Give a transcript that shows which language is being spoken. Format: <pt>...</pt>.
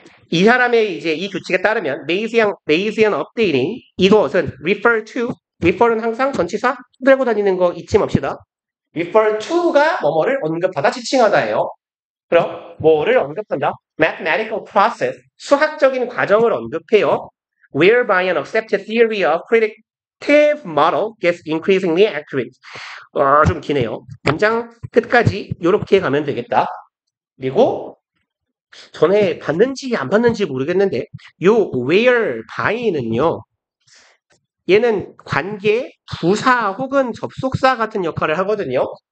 <ko>이 사람의 이제 이 규칙에 따르면 Bayesian updating 이것은 refer는 항상 전치사 들고 다니는 거 잊지 맙시다. refer to가 뭐뭐를 언급하다 지칭하다예요. 그럼 뭐를 언급한다?</ko> <en>mathematical process</en> <ko>수학적인 과정을 언급해요.</ko> <en>whereby an accepted theory of predictive model gets increasingly accurate.</en> <ko>좀 기네요. 문장 끝까지 이렇게 가면 되겠다. 그리고 전에 봤는지 안 봤는지 모르겠는데 요 whereby는요. 얘는 관계, 부사 혹은 접속사 같은 역할을 하거든요.</ko>